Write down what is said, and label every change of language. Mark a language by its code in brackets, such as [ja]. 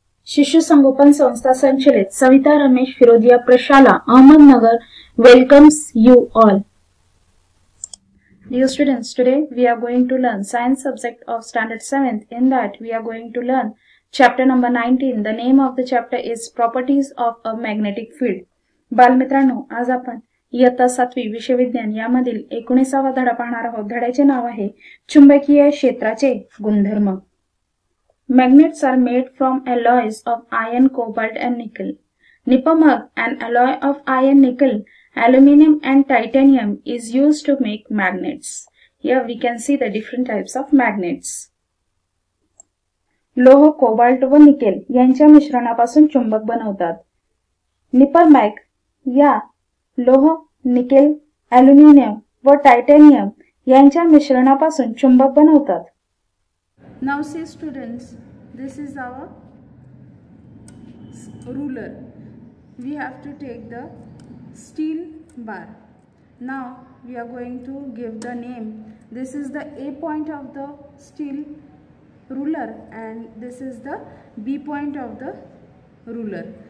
[mr] शिशु संगोपन संस्था संचलित सविता रमेश फिरोदिया प्रशाला Ahmednagar [en] welcomes you all. Dear students, today we are going to learn science subject of standard 7th. In that we are going to learn chapter number 19. The name of the chapter is properties of a magnetic field. [mr] बालमित्रांनो, आज आपण इयत्ता 7वी विषय विज्ञान यामधील 19वा धडा पाहणार आहोत. धड्याचे नाव आहे चुंबकीय क्षेत्राचे गुणधर्म. [en] Magnets are made from alloys of iron, cobalt and nickel. Nipamag, an alloy of iron, nickel, aluminum and titanium is used to make magnets. Here we can see the different types of magnets. [mr] लोह, cobalt व nickel यांच्या मिश्रणापासून चुंबक बनवतात. निपरमॅग या लोह, nickel, aluminium व titanium यांच्या मिश्रणापासून चुंबक बनवतात. [en] Now see students, this is our ruler. We have to take the steel bar. Now we are going to give the name. This is the A point of the steel ruler and this is the B point of the ruler.